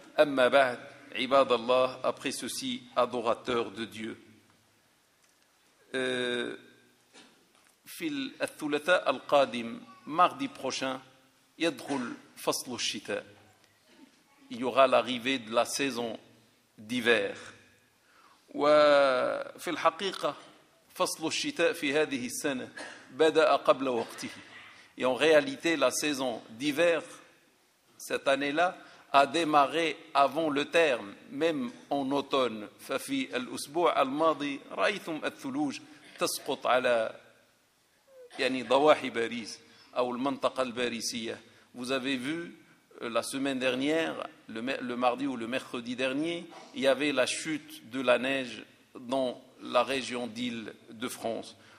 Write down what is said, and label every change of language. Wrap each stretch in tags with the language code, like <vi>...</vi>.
<ar>أما بعد، عباد الله،</ar> <fr>après ceci, adorateur de Dieu.</fr> <ar>في الثلاثاء القادم,</ar> <fr>mardi prochain,</fr> <ar>يدخل فصل الشتاء.</ar> <fr>Il y aura l'arrivée de la saison d'hiver.</fr> <ar>وفي الحقيقة فصل الشتاء في هذه السنة بدأ قبل وقته.</ar> <fr>Et en réalité, la saison d'hiver, cette année-là, a démarré avant le terme, même en automne.</fr> <ar>ففي الأسبوع الماضي رأيتم الثلوج تسقط على يعني ضواحي باريس أو المنطقة الباريسية.</ar> <fr>Vous avez vu la semaine dernière, le mardi ou le mercredi dernier, il y avait la chute de la neige dans la région d'Île-de-France.</fr>